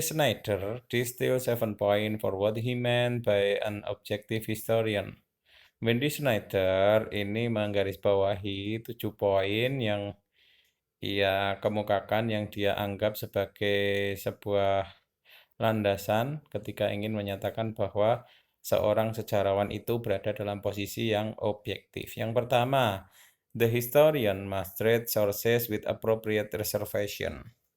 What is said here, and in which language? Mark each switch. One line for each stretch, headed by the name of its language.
English: Snyder distilled 7 points for what he meant by an objective historian.
Indonesian: Wendy Snyder ini menggarisbawahi 7 poin yang ia kemukakan yang dia anggap sebagai sebuah landasan ketika ingin menyatakan bahwa seorang sejarawan itu berada dalam posisi yang objektif. Yang pertama,
English: the historian must treat sources with appropriate reservation.